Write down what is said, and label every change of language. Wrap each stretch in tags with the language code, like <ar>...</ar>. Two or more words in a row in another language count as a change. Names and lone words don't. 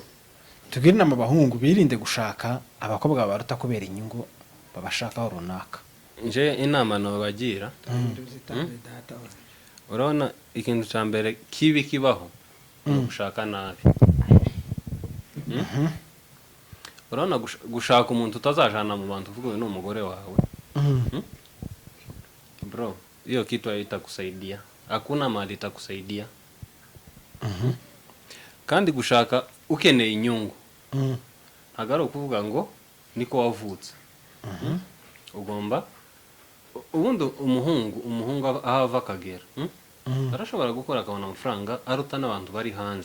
<rw>tugira inama abahungu birinde gushaka abakobwa baruta kubera inyungu babashakaho runaka. nje inama nabagira urabona ikintu cya mbere kibi kibaho gushaka nabi. Urabona gushaka umuntu utazajana mu bantu uvuga uyu ni umugore wawe.</rw> <sw>Bro, hiyo kitu haitakusaidia. Hakuna mahali itakusaidia.</sw> <rw>Kandi gushaka ukeneye inyungu. Hagaro kuvuga ngo niko wavutse. Ugomba ubundi umuhungu ahava kagera. Arashobora gukora akabona amafaranga aruta n'abantu bari hanze.</rw>